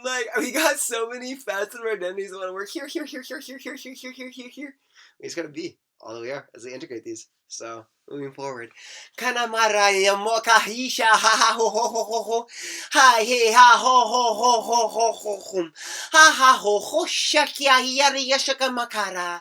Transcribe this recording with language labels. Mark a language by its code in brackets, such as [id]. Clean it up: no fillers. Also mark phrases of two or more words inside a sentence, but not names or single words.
[en] we got so many facets of our identities that want to work here. We just gotta be all the way are as we integrate these. So moving forward. Kanamaraya mokahisha ha ha ho ho ho ho ho. Hi hey ha ho ho ho ho ho ho ho. Ha ha ho ho shakya yari yashaka makara.